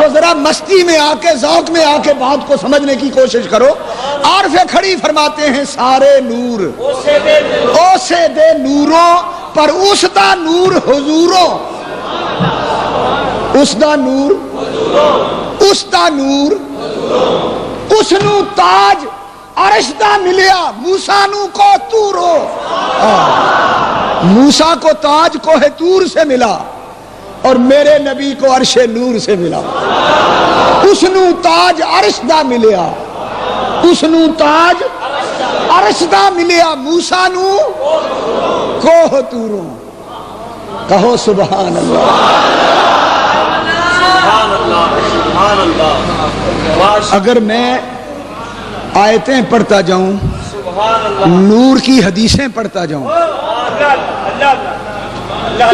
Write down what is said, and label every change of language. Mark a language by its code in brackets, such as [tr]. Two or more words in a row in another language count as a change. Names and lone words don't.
[ur] تو ذرا مستی میں آ کے، ذوق میں آ کے بات کو سمجھنے کی کوشش کرو۔ عارف کھڑی فرماتے ہیں [pa] سارے نور اوسے دے نوروں، پر اس دا نور حضوروں، اس دا نور، اس دا نور، اس نو تاج عرش دا ملیا، موسیٰ نو کو تورو، [ur] موسیٰ کو تاج کوہ تور سے ملا اور میرے نبی کو عرش نور سے ملا۔ [pa] اس نو تاج عرش دا ملیا، اس نو تاج عرش دا ملیا، موسیٰ نو کوہ تورو۔ [ur] کہو [ar] سبحان اللہ۔ سبحان اللہ سبحان اللہ۔ [ur] اگر میں آیتیں پڑھتا جاؤں، [ar] سبحان اللہ [ur] نور کی حدیثیں پڑھتا جاؤں اللہ